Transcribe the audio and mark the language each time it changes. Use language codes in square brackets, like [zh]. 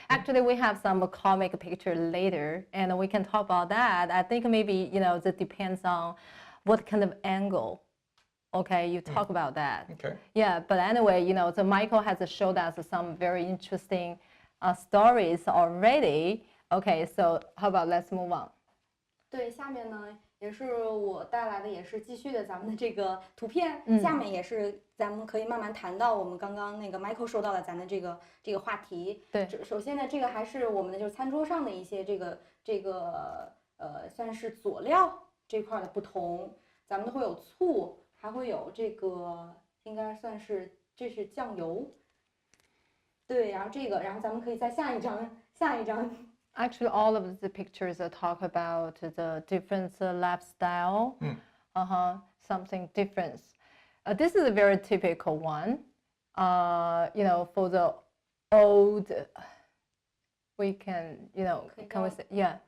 [en] Actually, we have some comic picture later, and we can talk about that. I think maybe that depends on what kind of angle. Okay, you talk about that. Okay. Yeah, but anyway, so Michael has showed us some very interesting stories already. Okay, so how about let's move on? [zh] 对，下面呢也是我带来的，也是继续的咱们的这个图片。下面也是咱们可以慢慢谈到我们刚刚那个 Michael 说到的咱的这个话题。对，首先呢，这个还是我们的就是餐桌上的一些这个算是佐料这块的不同。咱们会有醋，还会有这个应该算是这是酱油。对，然后咱们可以在下一张。 [en] Actually, all of the pictures talk about the different lifestyle, something different. This is a very typical one. For the old, we can, can we say, yeah.